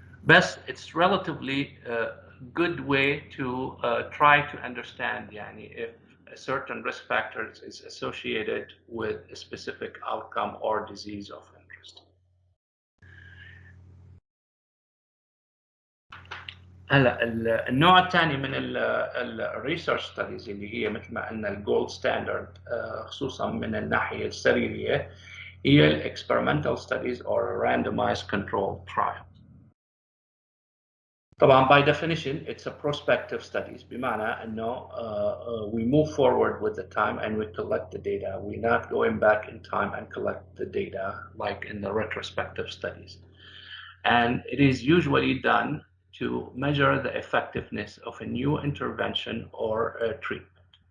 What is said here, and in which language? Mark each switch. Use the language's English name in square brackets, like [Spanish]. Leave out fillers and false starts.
[English] But it's relatively good way to try to understand يعني if a certain risk factors is associated with a specific outcome or disease of interest. [Arabic] هلا النوع الثاني من الريسيرش ستاديز اللي هي مثل ما قلنا الجولد ستاندرد خصوصا من الناحيه السريريه هي الاكسبيرمنتال ستاديز [English] or randomized controlled trial. طبعا by definition it's a prospective studies [Arabic] بمعنى انه [English] we move forward with the time and we collect the data. We're not going back in time and collect the data like in the retrospective studies. And it is usually done to measure the effectiveness of a new intervention or a treatment.